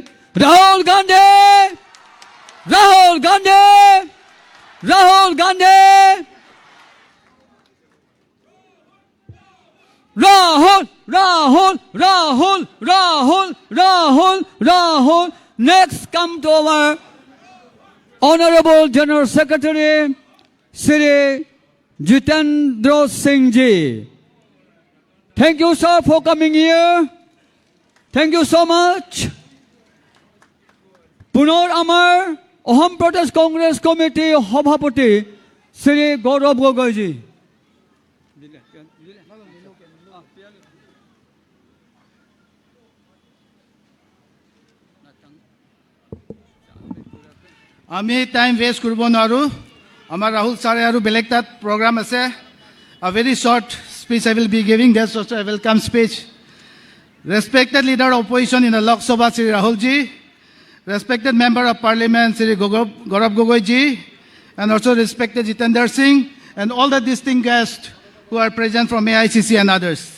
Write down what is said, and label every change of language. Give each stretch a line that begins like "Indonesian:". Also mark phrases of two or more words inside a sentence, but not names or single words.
English: Rahul Gandhi! Rahul Gandhi! Rahul Gandhi! Rahul, Rahul, Rahul, Rahul, Rahul, Rahul. Next come to our Honorable General Secretary Sri Jitendra Singh ji. Thank you, sir, for coming here. Thank you so much.
Assamese: পুনৰ আমাৰ, Ahom Pradesh Congress Committee, Hobhapati, Sri Gaurav Gogoi ji. আমি
English: time waste
Assamese: করব নোৱাৰো। আমাৰ ৰাহুল ছাৰে আৰু বেলেগ তাত প্ৰগ্ৰাম আছে।
English: A very short speech I will be giving. That's also a welcome speech. Respected leader of opposition in the Lok Sabha, Sri Rahul ji. Respected member of parliament, Sri Gaurav Gogoi ji. And also respected Jitendra Singh and all the distinguished guests who are present from AICC and others.